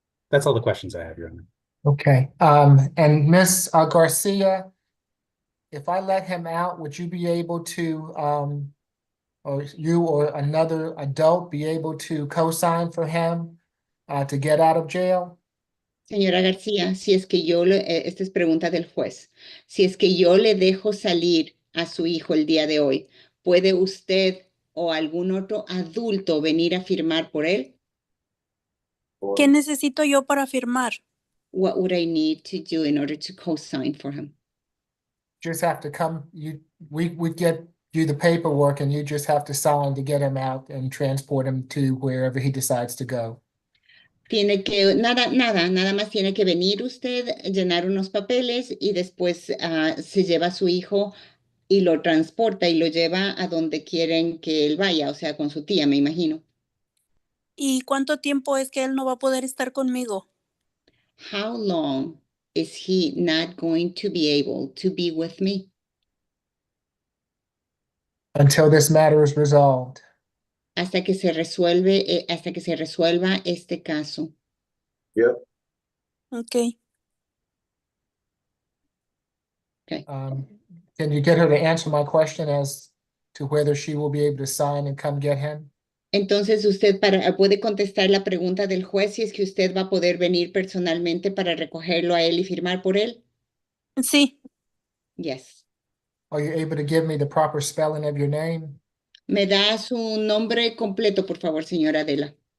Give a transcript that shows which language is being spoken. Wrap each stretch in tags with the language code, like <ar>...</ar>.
<en>That's all the questions I have, Your Honor. Okay, and Miss Garcia, if I let him out, would you be able to, or you or another adult be able to co-sign for him to get out of jail?</en> <es>Señora García, si es que esta es pregunta del juez, si es que yo le dejo salir a su hijo el día de hoy, ¿puede usted o algún otro adulto venir a firmar por él? ¿Qué necesito yo para firmar?</es> <en>What would I need to do in order to co-sign for him? Just have to come, we get you the paperwork and you just have to sign to get him out and transport him to wherever he decides to go.</en> <es>Tiene que, nada más tiene que venir usted, llenar unos papeles y después se lleva a su hijo y lo transporta y lo lleva a donde quieren que él vaya, o sea, con su tía, me imagino. ¿Y cuánto tiempo es que él no va a poder estar conmigo?</es> <en>How long is he not going to be able to be with me? Until this matter is resolved.</en> <es>Hasta que se resuelva este caso.</es> <en>Yep. Okay. Okay. Can you get her to answer my question as to whether she will be able to sign and come get him?</en> <es>Entonces usted puede contestar la pregunta del juez si es que usted va a poder venir personalmente para recogerlo a él y firmar por él. Sí.</es> <en>Yes. Are you able to give me the proper spelling of your name?</en> <es>¿Me da su nombre completo, por favor, señora Adela?</es>